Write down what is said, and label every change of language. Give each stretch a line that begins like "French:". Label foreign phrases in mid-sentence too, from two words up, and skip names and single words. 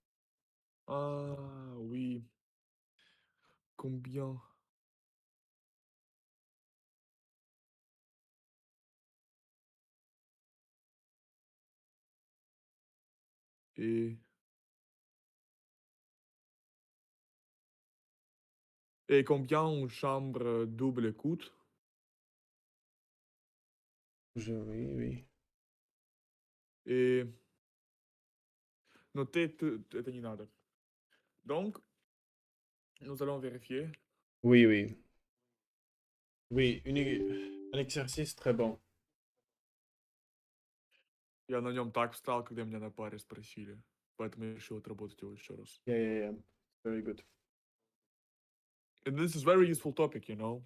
French: Ah oui, combien et et combien une chambre double coûte? Oui, oui. Et notez tout
Russian: это не надо.
French: Donc, nous allons vérifier. Oui, oui. Oui, un exercice très bon.
Russian: Я на нем так встал, когда меня на паре спросили, поэтому я решил отработать его еще раз.
English: Yeah, yeah, yeah. Very good. And this is very useful topic, you know?